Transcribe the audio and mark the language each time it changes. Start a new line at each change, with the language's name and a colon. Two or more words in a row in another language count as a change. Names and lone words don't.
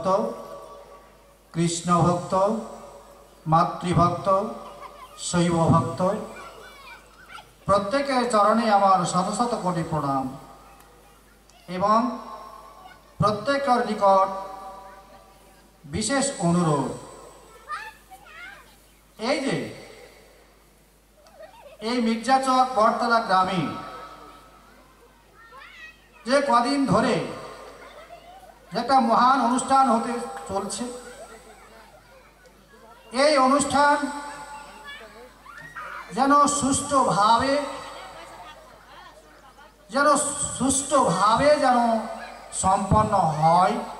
Bangla: কৃষ্ণ ভক্ত মাতৃভক্ত শৈব ভক্ত প্রত্যেকের চরণে আমার শত শত কোটি প্রণাম এবং প্রত্যেকের নিকট বিশেষ অনুরোধ এই মির্জাচক বটতলা গ্রামে যে কদিন ধরে একটা মহান অনুষ্ঠান হতে চলছে এই অনুষ্ঠান যেন সুষ্ঠুভাবে যেন সম্পন্ন হয়।